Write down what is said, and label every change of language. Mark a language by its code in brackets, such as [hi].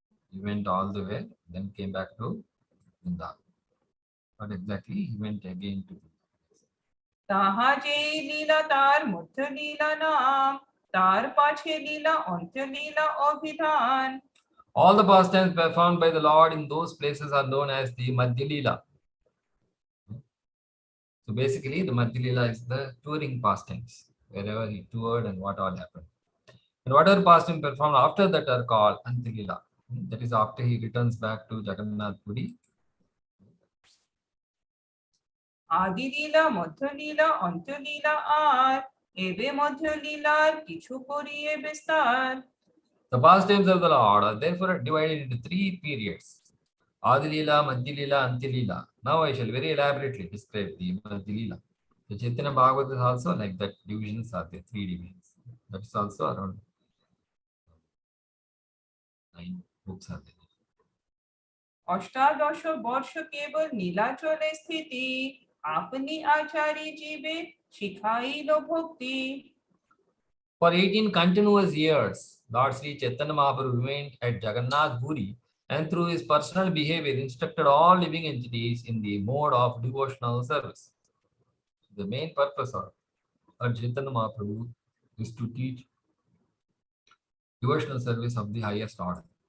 [en] He went all the way, then came back to Vrindavan. But exactly, he went again to [bn] তাহা যেই লীলা তার মধ্য লীলা নাম, তার পাছে লীলা অন্ত লীলা অভিধান। [en] all the pastimes performed by the Lord in those places are known as the Madhya Lila. So basically, the Madhya Lila is the touring pastimes, wherever he toured and what all happened. And whatever pastimes performed after that are called Antya Lila. That is after he returns back to Jagannath Puri. [bn] আদি লীলা মধ্য লীলা অন্ত লীলা আর, এবে মধ্য লীলার কিছু করিয়ে বিস্তার। [en] The pastimes of the Lord are therefore divided into 3 periods: Adi Lila, Madhya Lila, Antya Lila. Now I shall very elaborately describe the Madhya Lila. The Chaitanya Bhagavata is also like that. Divisions are the 3 divisions. That is also around 9 books are there. [bn] অষ্টাদশ বর্ষ কেবল নীলাচলে স্থিতি, আপনি আচারি জীবে শিখাইল ভক্তি। [en] For 18 continuous years, Lord Sri Chaitanya Mahaprabhu remained at Jagannath Puri, and through his personal behavior instructed all living entities in the mode of devotional service. The main purpose of Lord Chaitanya Mahaprabhu is to teach devotional service of the highest order.